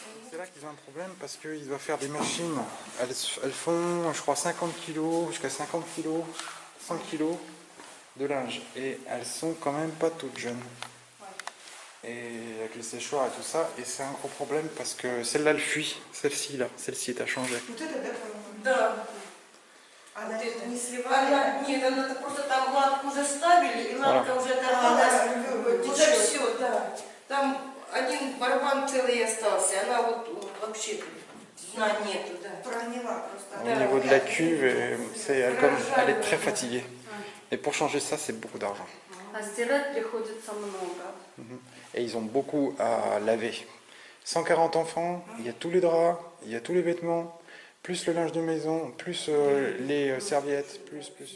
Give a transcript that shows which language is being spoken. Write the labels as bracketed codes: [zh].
[fr] C'est là qu'ils ont un problème parce qu'ils doivent faire des machines. Elles font, je crois, 50 kg, jusqu'à 50 kg, 100 kg de linge. Et elles sont quand même pas toutes jeunes. Et avec les séchoirs et tout ça. Et c'est un gros problème parce que celle-là, elle fuit. Celle-ci, là. Celle-ci est à changer. [ru] Да. Она не Она, нет, она просто там латку уже ставили, и латка уже оторвалась. Уже все, да. Там один барабан целый остался, она вот вообще дна нету, да. прогнила просто. [fr] Au niveau de la cuve, elle est très fatiguée. Et pour changer ça, c'est beaucoup d'argent. А стирать приходится много. Et ils ont beaucoup à laver. 140 enfants, il y a tous les draps, il y a tous les vêtements, plus le linge de maison, plus les serviettes, plus.